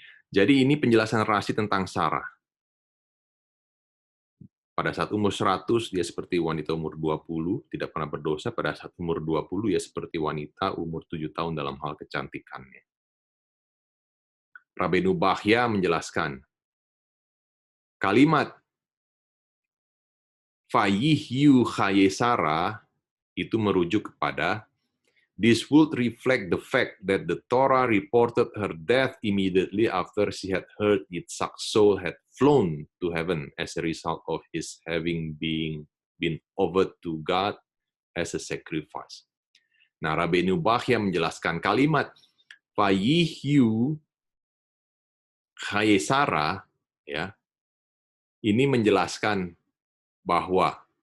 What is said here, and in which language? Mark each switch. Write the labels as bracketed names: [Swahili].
[Indonesian] Jadi ini penjelasan Rashi tentang Sarah. Pada saat umur 100, dia seperti wanita umur 20, tidak pernah berdosa. Pada saat umur 20, dia seperti wanita umur 7 tahun dalam hal kecantikannya. [English] Rabbeinu Bachya [Indonesian] menjelaskan, kalimat [English] Vayihyu Chaye Sarah [Indonesian] itu merujuk kepada [English] this would reflect the fact that the Torah reported her death immediately after she had heard Yitzhak's soul had flown to heaven as a result of his having been offered to God as a sacrifice. [Indonesian] Nah, Rabbeinu Bachya menjelaskan kalimat Vayihyu Chaye Sarah, ya, ini menjelaskan bahwa